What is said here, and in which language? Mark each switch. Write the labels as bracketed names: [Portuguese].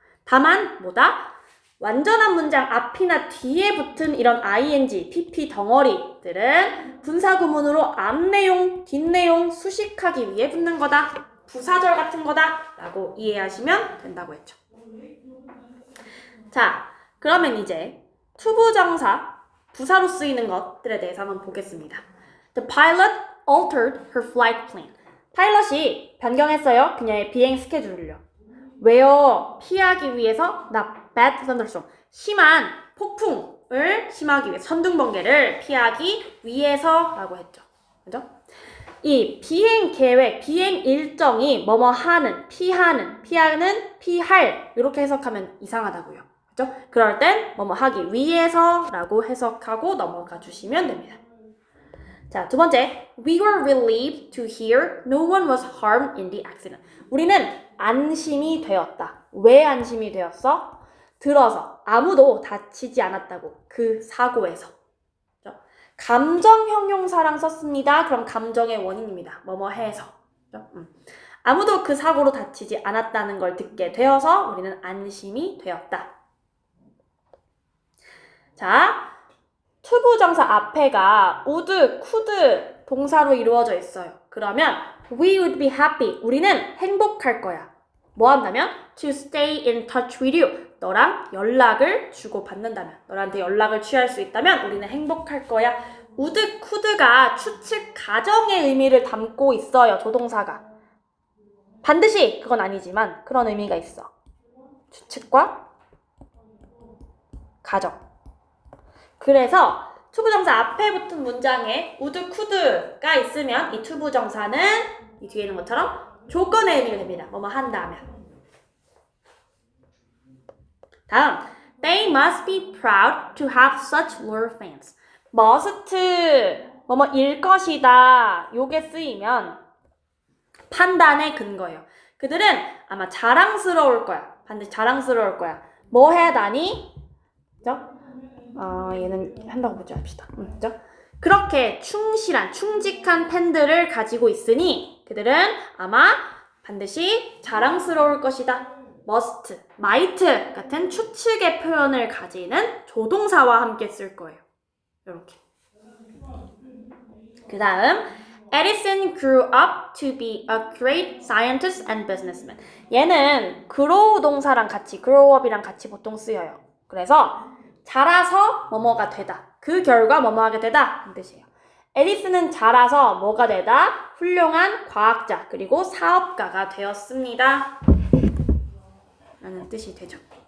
[Korean] 다만 뭐다? 완전한 문장 앞이나 뒤에 붙은 이런 ing, pp 덩어리들은 분사구문으로 앞내용, 뒷내용 수식하기 위해 붙는 거다. 부사절 같은 거다 라고 이해하시면 된다고 했죠. 자, 그러면 이제 투부정사, 부사로 쓰이는 것들에 대해서 한번 보겠습니다. [English] The pilot altered her flight plan. [Korean] 파일럿이 변경했어요. 그녀의 비행 스케줄을요. 왜요? 피하기 위해서 [English] bad thunderstorm. [Korean] 심한 폭풍을 심하기 위해 천둥번개를 피하기 위해서라고 했죠. 그죠? 이 비행 계획, 비행 일정이 뭐뭐 하는, 피하는, 피할 이렇게 해석하면 이상하다고요. 그죠? 그럴 땐 뭐뭐 하기 위해서라고 해석하고 넘어가 주시면 됩니다. 자, 두 번째. [English] We were relieved to hear no one was harmed in the accident. [Korean] 우리는 안심이 되었다. 왜 안심이 되었어? 들어서 아무도 다치지 않았다고. 그 사고에서. 그죠? 감정 형용사랑 썼습니다. 그럼 감정의 원인입니다. 뭐뭐 해서. 그죠? 아무도 그 사고로 다치지 않았다는 걸 듣게 되어서 우리는 안심이 되었다. 자, 투부정사 앞에가 would, could 동사로 이루어져 있어요. 그러면 [English] we would be happy. [Korean] 우리는 행복할 거야. 뭐 한다면? [English] to stay in touch with you. [Korean] 너랑 연락을 주고받는다면. 너한테 연락을 취할 수 있다면 우리는 행복할 거야. would, could가 추측 가정의 의미를 담고 있어요. 조동사가. 반드시 그건 아니지만 그런 의미가 있어. 추측과 가정. 그래서 투부정사 앞에 붙은 문장에 would, could가 있으면 이 투부정사는 이 뒤에 있는 것처럼 조건의 의미가 됩니다. 뭐뭐 한다면. 다음, [English] they must be proud to have such loyal fans. [Korean] must, 뭐뭐일 것이다. 요게 쓰이면 판단의 근거예요. 그들은 아마 자랑스러울 거야. 반드시 자랑스러울 거야. 뭐 해야 다니? 그죠? 얘는 한다고 보지 합시다. 그죠? 그렇게 충직한 팬들을 가지고 있으니 그들은 아마 반드시 자랑스러울 것이다. must, might 같은 추측의 표현을 가지는 조동사와 함께 쓸 거예요. 이렇게. 그 다음 [English] Edison grew up to be a great scientist and businessman. [Korean] 얘는 grow 동사랑 같이, grow up이랑 같이 보통 쓰여요. 그래서 자라서 뭐뭐가 되다. 그 결과 뭐뭐하게 되다. 이 뜻이에요. 에디슨은 자라서 뭐가 되다? 훌륭한 과학자 그리고 사업가가 되었습니다. 라는 뜻이 되죠.